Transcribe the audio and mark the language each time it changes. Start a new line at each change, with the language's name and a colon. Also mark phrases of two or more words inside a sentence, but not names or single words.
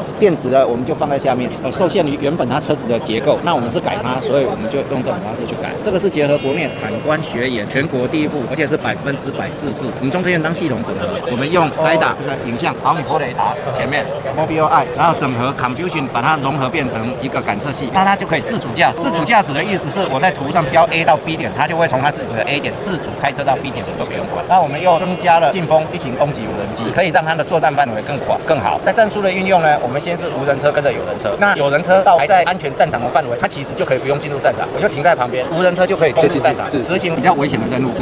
Chinese: 電池的我們就放在下面，受限於原本它車子的結構，那我們是改它，所以我們就用這種方式去改。這個是結合國內產官學研，全國第一部，而且是100%自制。我們中科院當系統整合，我們用LiDAR這個影像毫米波雷達前面 Mobileye， 然後整合 Confusion 把它融合變成一個感測器，那它就可以自主駕駛。自主駕駛的意思是我在圖上標 A 到 B 點，它就會從它自己的 A 點自主開車到 B 點，我都不用管。那我們又增加了勁風一型攻擊無人機，可以讓它的作戰範圍更廣更好。在戰術的運用呢，我們先是無人車跟着有人車，那有人車到還在安全戰場的範圍，它其實就可以不用進入戰場，我就停在旁邊，無人車就可以攻入戰場，執行比較危險的任務。